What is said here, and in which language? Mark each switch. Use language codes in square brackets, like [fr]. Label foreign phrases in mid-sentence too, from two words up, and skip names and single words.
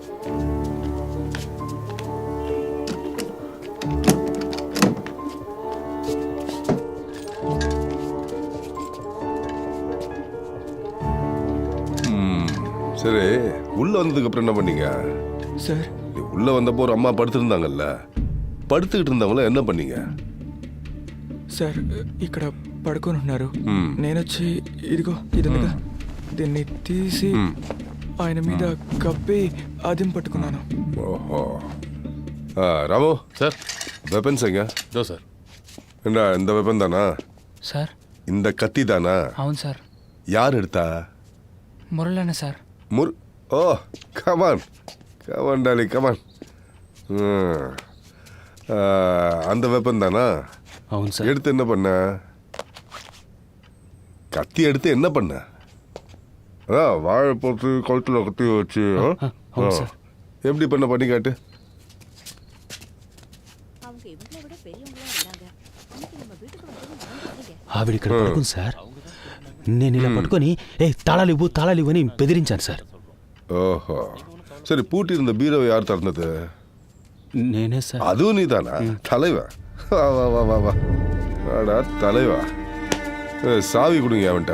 [ta] சரி, உள்ள வந்ததுக்கு அப்புறம் என்ன பண்ணீங்க சார்? உள்ள வந்தப்போ ஒரு அம்மா படுத்திருந்தாங்கல்ல, పడుతుகிட்டு இருந்தவங்கள என்ன பண்ணீங்க? [te] సార్, ఇక్కడ పడుకొని ఉన్నారు. నేనొచ్చి ఇదిగో ఇదిగా దీన్ని తీసి ఆయన మీద కప్పి అదిం పట్టుకున్నాను. ఓహో. రాము సార్, [ta] వెపన్స్ எங்க? [te] దో సార్. [ta] என்ன இந்த வெப்பன் தானா [te] సార్? [ta] இந்த கத்தி தானா? [te] అవును సార్. [ta] யார் எடுத்தா? [te] మురళన్న సార్. [en] oh come on come on Dolly come on. [ta] அந்த வெப்பன் தானா? [te] అవును సార్. [ta] எடுத்து என்ன பண்ண? கத்தி எடுத்து என்ன பண்ண? வாழை போட்டு கழுத்தில் கத்தி வச்சு எப்படி பண்ணி காட்டு. [te] ఆవిడ ఇక్కడ పడుకుంది సార్. నేను ఇలా పట్టుకొని తాళాలు ఇవ్వు అని బెదిరించాను సార్. ఓహో, [ta] சரி பூட்டி இருந்த பீரோவை யார் திறந்தது? [te] నేనే సార్. [ta] அதுவும் நீதானா? தலைவா வா வா வா வா வா வாடா தலைவா. சாவி கொடுங்க அவன்கிட்ட.